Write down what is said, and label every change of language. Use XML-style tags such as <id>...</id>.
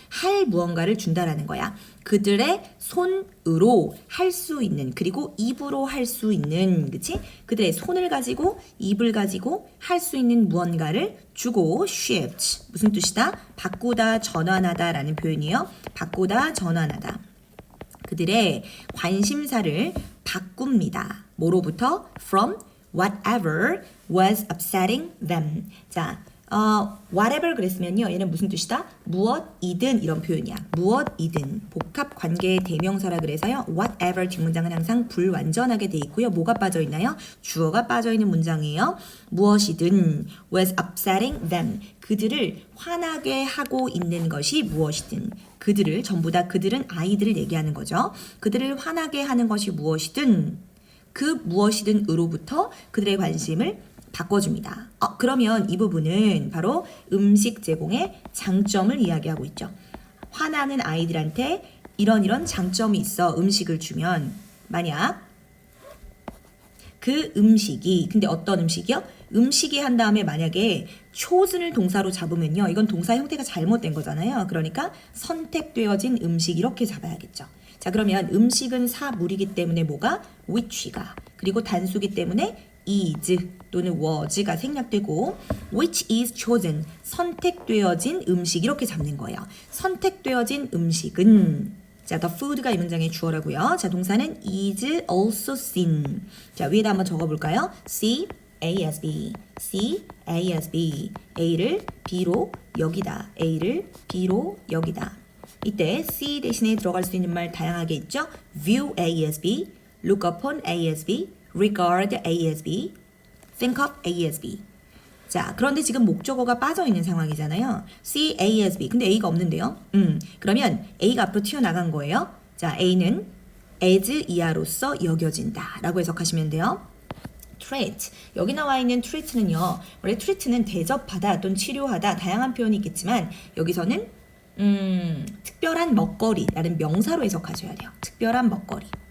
<ko>할 무언가를 준다라는 거야. 그들의 손으로 할 수 있는 그리고 입으로 할 수 있는 그치? 그들의 손을 가지고 입을 가지고 할 수 있는 무언가를 주고 shift 무슨 뜻이다? 바꾸다, 전환하다 라는 표현이에요. 바꾸다, 전환하다. 그들의 관심사를 바꿉니다. 뭐로부터?</ko> <en>From whatever was upsetting them.</en> <ko>자, whatever 그랬으면요. 얘는 무슨 뜻이다? 무엇이든 이런 표현이야. 무엇이든 복합 관계의 대명사라 그래서요. whatever 뒷문장은 항상 불완전하게 돼 있고요. 뭐가 빠져 있나요? 주어가 빠져 있는 문장이에요. 무엇이든</ko> <en>was upsetting them.</en> <ko>그들을 화나게 하고 있는 것이 무엇이든 그들을 전부 다 그들은 아이들을 얘기하는 거죠. 그들을 화나게 하는 것이 무엇이든 그 무엇이든으로부터 그들의 관심을 바꿔줍니다. 그러면 이 부분은 바로 음식 제공의 장점을 이야기하고 있죠. 화나는 아이들한테 이런 장점이 있어 음식을 주면 만약 그 음식이 근데 어떤 음식이요? 음식이 한 다음에 만약에 chosen을 동사로 잡으면요. 이건 동사 형태가 잘못된 거잖아요. 그러니까 선택되어진 음식 이렇게 잡아야겠죠. 자, 그러면 음식은 사물이기 때문에 뭐가? which가 그리고 단수기 때문에 is 또는 was가 생략되고</ko> <en>which is chosen</en> <ko>선택되어진 음식 이렇게 잡는 거예요. 선택되어진 음식은 자, the food가 이 문장의 주어라고요. 자, 동사는</ko> <en>is also seen.</en> <ko>자, 위에다 한번 적어볼까요?</ko> <en>C A as B, C A as B.</en> <ko>A를 B로 여기다. A를 B로 여기다. 이때 C 대신에 들어갈 수 있는 말 다양하게 있죠.</ko> <en>View A as B, look upon A as B, regard A as B, think of A as B.</en> <ko>자, 그런데 지금 목적어가 빠져 있는 상황이잖아요.</ko> <en>See A as B.</en> <ko>근데 A가 없는데요. 그러면 A가 앞으로 튀어나간 거예요. 자, A는 as 이하로서 여겨진다 라고 해석하시면 돼요.</ko> <en>treat.</en> <ko>여기 나와 있는 treat는요. 원래 treat는 대접하다 또는 치료하다 다양한 표현이 있겠지만 여기서는 특별한 먹거리라는 명사로 해석하셔야 돼요. 특별한 먹거리.</ko>